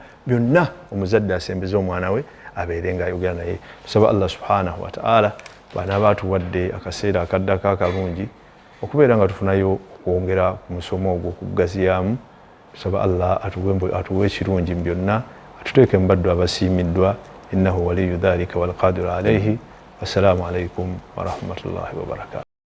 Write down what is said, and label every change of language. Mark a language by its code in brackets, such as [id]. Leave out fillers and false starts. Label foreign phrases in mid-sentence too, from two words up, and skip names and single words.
[lg] Byonna omuzadde asembeza omwana we abeere nga ayogera naye. Tusaba [ar] الله سبحانه وتعالى [lg] bw'anaaba atuwadde akaseera akaddako akalungi okubeera nga tufunayo okwongera ku musomo ogwo okugaziyaamu. Tusaba Allah atuwe ekirungi mu byonna, atuteeke mu baddu abasiimiddwa. [ar] إنه ولي ذلك والقادر عليه. والسلام عليكم ورحمة الله وبركاته.